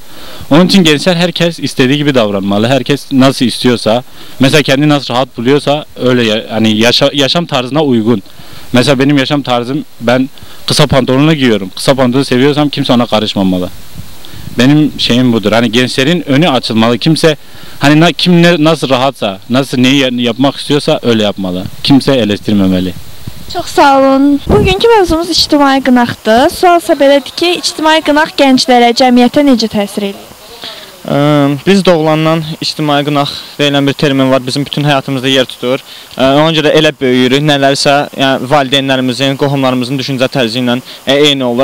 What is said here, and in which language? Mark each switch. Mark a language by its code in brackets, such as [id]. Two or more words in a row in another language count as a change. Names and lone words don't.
[tr] Onun için gençler herkes istediği gibi davranmalı. Herkes nasıl istiyorsa, mesela kendi nasıl rahat buluyorsa öyle, hani yaşam tarzına uygun. Mesela benim yaşam tarzım, ben kısa pantolonla giyiyorum. Kısa pantolonu seviyorsam kimse ona karışmamalı. Benim şeyim budur. Hani gençlerin önü açılmalı. Kimse hani kim nasıl rahatsa, nasıl neyi yapmak istiyorsa öyle yapmalı. Kimse eleştirmemeli. [az] Çox sağ olun. Bugünkü mövzumuz ictimai qınaqdır. Sualsa belədir ki, ictimai qınaq gənclərə, cəmiyyətə necə təsir edir? Biz doğulandan ictimai qınaq deyilən bir termin var, bizim bütün həyatımızda yer tutur. Ona görə elə böyüyürük, nələrsə yəni, valideynlərimizin, qohumlarımızın düşüncə tərzi ilə eyni olur.